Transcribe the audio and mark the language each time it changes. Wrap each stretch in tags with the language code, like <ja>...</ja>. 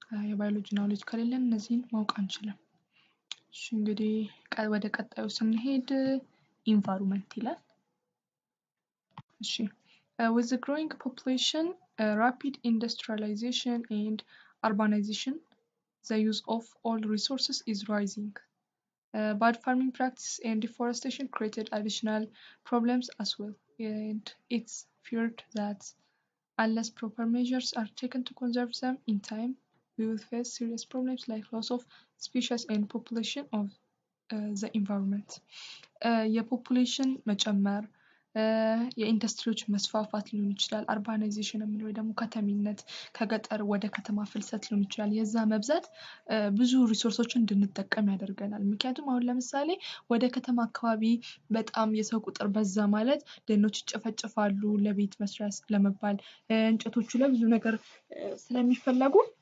<am>የባዮሎጂ ናውሌጅ ከሌለን እነዚህን ማወቅ አንችልም። እሺ እንግዲህ ወደ ቀጣዩ ስንሄድ ኢንቫይሮንመንት ይላል። እሺ</am> <en>with the growing population, rapid industrialization and urbanization, the use of all resources is rising. Bad farming practice and deforestation created additional problems as well, and it's feared that unless proper measures are taken to conserve them in time, we will face serious problems like loss of species and population of the environment.</en> <am>የፖፑሌሽን መጨመር የኢንዱስትሪዎች መስፋፋት ሊሆን ይችላል። አርባናይዜሽን የምንለው ደግሞ ከተሜነት ከገጠር ወደ ከተማ ፍልሰት ሊሆን ይችላል። የዛ መብዛት ብዙ ሪሶርሶችን እንድንጠቀም ያደርገናል። ምክንያቱም አሁን ለምሳሌ ወደ ከተማ አካባቢ በጣም የሰው ቁጥር በዛ ማለት ደኖች ይጨፈጨፋሉ ለቤት መስሪያ ለመባል እንጨቶቹ ለብዙ ነገር ስለሚፈለጉ</am>